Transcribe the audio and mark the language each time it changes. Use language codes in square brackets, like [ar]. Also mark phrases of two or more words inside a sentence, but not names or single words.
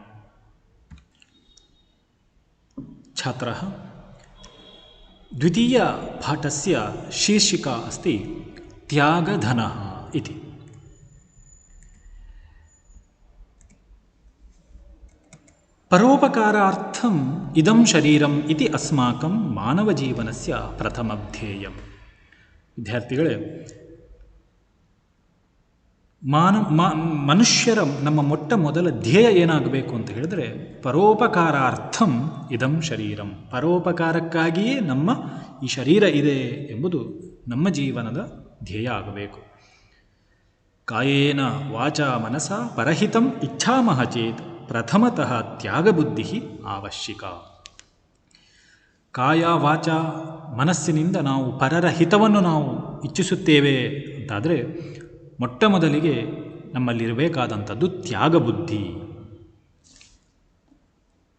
[sa] छात्राः, द्वितीयपाठस्य शीर्षिका अस्ति त्यागधनः इति। परोपकारार्थम् इदं शरीरम् इति अस्माकं मानवजीवनस्य प्रथमध्येयम्। [kn] ವಿದ್ಯಾರ್ಥಿಗಳೇ, ಮನುಷ್ಯರ ನಮ್ಮ ಮೊಟ್ಟ ಮೊದಲ ಧ್ಯೇಯ ಏನಾಗಬೇಕು ಅಂತ ಹೇಳಿದ್ರೆ, [sa] ಪರೋಪಕಾರಾರ್ಥಂ ಇದಂ ಶರೀರಂ, [kn] ಪರೋಪಕಾರಕ್ಕಾಗಿಯೇ ನಮ್ಮ ಈ ಶರೀರ ಇದೆ ಎಂಬುದು ನಮ್ಮ ಜೀವನದ ಧ್ಯೇಯ ಆಗಬೇಕು. [sa] ಕಾಯೇನ ವಾಚಾ ಮನಸ ಪರಹಿತಂ ಇಚ್ಛಾಮಹ ಚೇತ್ ಪ್ರಥಮತಃ ತ್ಯಾಗಬುದ್ಧಿ ಅವಶ್ಯಕ. [kn] ಕಾಯ ವಾಚ ಮನಸ್ಸಿನಿಂದ ನಾವು ಪರರ ಹಿತವನ್ನು ನಾವು ಇಚ್ಛಿಸುತ್ತೇವೆ ಅಂತಾದರೆ ಮೊಟ್ಟ ಮೊದಲಿಗೆ ನಮ್ಮಲ್ಲಿರಬೇಕಾದಂಥದ್ದು ತ್ಯಾಗ ಬುದ್ಧಿ.